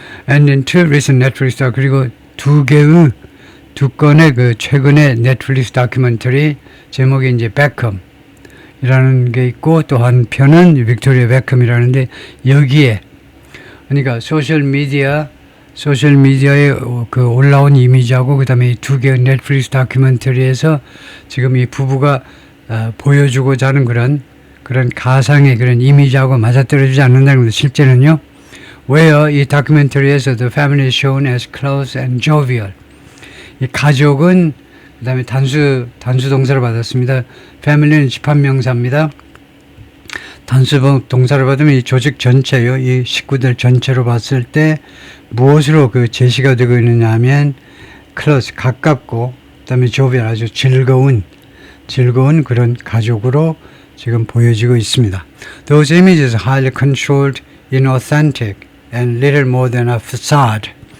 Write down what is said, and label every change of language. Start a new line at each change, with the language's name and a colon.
English: And in two recent Netflix,
Korean: 그리고 두 건의 그 최근의 넷플릭스 다큐멘터리 제목이 이제 베컴이라는 게 있고 또 한 편은 빅토리아 베컴이라는데 여기에 그러니까 소셜 미디어에 그 올라온 이미지하고 그 다음에 이 두 개의 넷플릭스 다큐멘터리에서 지금 이 부부가 보여주고자 하는 그런 가상의 그런 이미지하고 맞아떨어지지 않는다는 겁니다. 실제는요.
English: Where
Korean: 이 다큐멘터리에서
English: the family is shown as close and jovial.
Korean: 이 가족은 그 다음에 단수 동사를 받았습니다. family는 집합명사입니다. 단수 동사를 받으면 이 조직 전체요. 이 식구들 전체로 봤을 때 무엇으로 그 제시가 되고 있느냐 하면 close, 가깝고 그 다음에 jovial, 아주 즐거운 그런 가족으로 지금 보여지고 있습니다.
English: Those images are highly controlled, inauthentic, and little more than a facade.